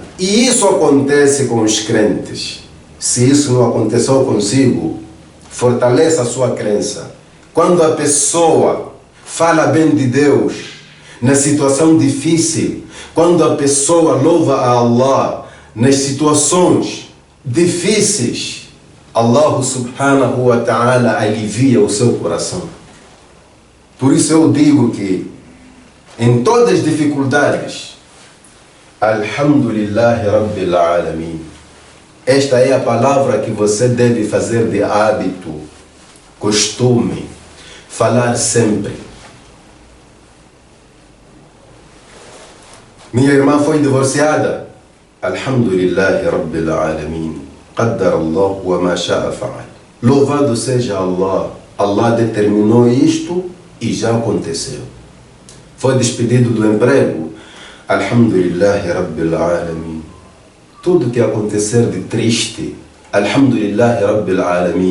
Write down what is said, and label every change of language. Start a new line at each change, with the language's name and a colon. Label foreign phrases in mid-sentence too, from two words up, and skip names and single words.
Portuguese: E isso acontece com os crentes. Se isso não aconteceu consigo, fortaleça a sua crença. Quando a pessoa fala bem de Deus na situação difícil, quando a pessoa louva a Allah nas situações difíceis,
Arabic: الله سبحانه وتعالى
Portuguese: alivia o seu coração. Por isso eu digo que em todas as dificuldades,
Arabic: الحمد لله رب العالمين.
Portuguese: Esta é a palavra que você deve fazer de hábito, costume, falar sempre. Minha irmã foi divorciada.
Arabic: الحمد لله رب العالمين. قدر الله وما شاء فعل.
Portuguese: Louvado seja Allah. Allah determinou isto e já aconteceu. Foi despedido do emprego.
Arabic: الحمد لله رب العالمين.
Portuguese: Tudo que acontecer de triste,
Arabic: الحمد لله رب العالمين.